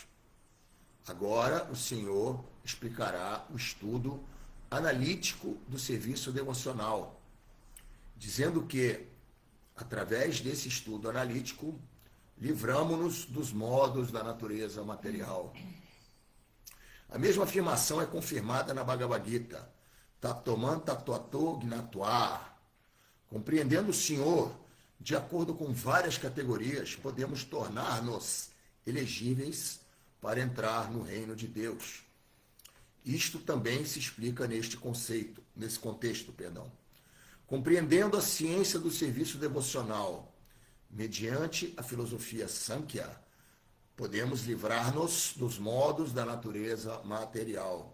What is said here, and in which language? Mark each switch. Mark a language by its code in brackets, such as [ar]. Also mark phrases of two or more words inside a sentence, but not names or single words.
[pt] Agora o Senhor explicará o estudo analítico do serviço devocional, dizendo que, através desse estudo analítico, livramo-nos dos modos da natureza material. A mesma afirmação é confirmada na Bhagavad Gita. [sa] Tatoman tatuato gnatva. [pt] Compreendendo o Senhor, de acordo com várias categorias, podemos tornar-nos elegíveis para entrar no reino de Deus. Isto também se explica nesse contexto. Compreendendo a ciência do serviço devocional mediante a filosofia Sankhya, podemos livrar-nos dos modos da natureza material.